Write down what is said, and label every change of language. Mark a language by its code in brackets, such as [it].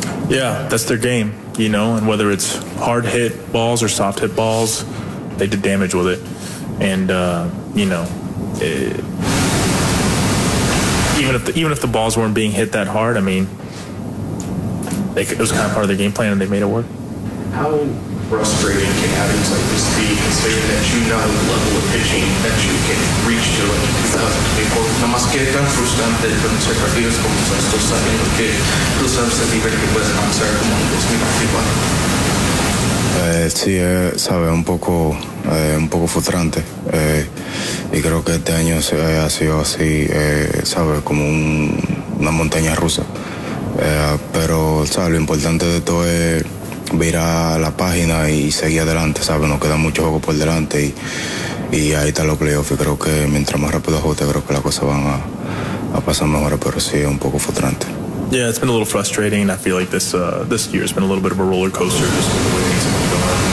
[en] Yeah, that's their game, you know, and whether it's hard hit balls or soft hit balls, they did damage with it, and you know, even if the balls weren't being hit that hard, I mean, it was kind of part of their game plan and they made it work. How frustrating can having like this be, considering that you know the level of pitching that you can reach to like 2024? [es] No más que tan frustrante con ser partidos como estos, sabiendo que tú sabes el nivel que puedes alcanzar como en 2024. Sí, sabe, un poco frustrante, y creo que este año ha sido así, sabe, como una montaña rusa, pero sabe, lo importante de todo es virar la página y seguir adelante, sabe, nos queda mucho juego por delante y ahí están los playoffs, y creo que mientras más rápido ajuste, creo que las cosas van a pasar mejor, pero sí, es un poco frustrante. [en] Yeah, it's been a little frustrating. I feel like this year has been a little bit of a roller coaster just with the way things have been going.